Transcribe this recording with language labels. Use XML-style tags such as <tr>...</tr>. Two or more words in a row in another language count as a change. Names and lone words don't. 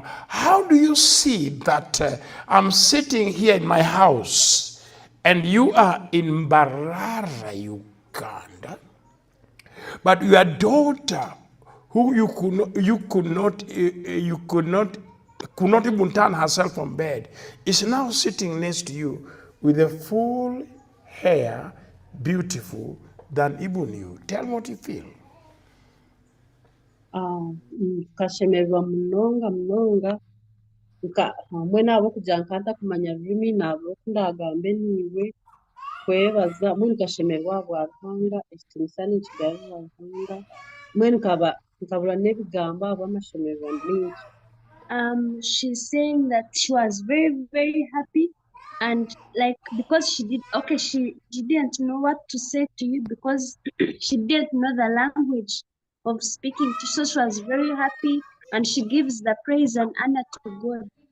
<en>How do you see that I'm sitting here in my house and you are in Mbarara, Uganda, but your daughter, who you could not could not even turn herself from bed, is now sitting next to you with a full hair, beautiful than even you. Tell me what you feel.</en> <nyn>Nkashemererwa munonga hamwe n'abo kugira nkanta kumanya rurimi n'abo kundagambe niwe kwebaza mbwenu nkashemererwa bwa Ruhanga ekitiinisa ninkigarurira Ruhanga mbwenu nkabura n'ebigambo ahabw'amashemererwa mingi.</nyn> <en>She's saying that she was very, very happy, and like because she didn't know what to say to you because she didn't know the language of speaking to, so she was very happy, and she gives the praise and honor to God.</en>